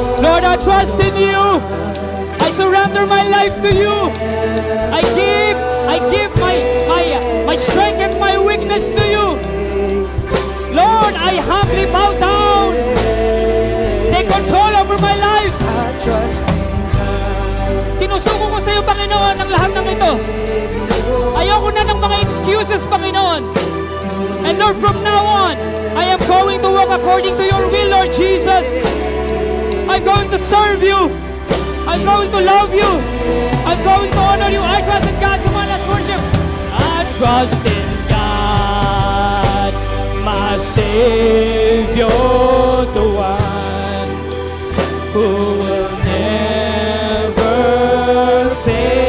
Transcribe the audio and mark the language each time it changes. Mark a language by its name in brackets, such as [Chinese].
[English] Lord, I trust in You. I surrender my life to You. I give my strength and my weakness to You. Lord, I humbly bow down. Take control over my life. [Filipino] Sinusuko ko sa iyo, Panginoon, ang lahat ng ito. Ayoko na ng mga excuses, Panginoon. [English] And Lord, from now on, I am going to walk according to Your will, Lord Jesus. I'm going to serve You. I'm going to love You. I'm going to honor You. I trust in God. Come on, let's worship. I trust in God, my Savior, the one who will never fail.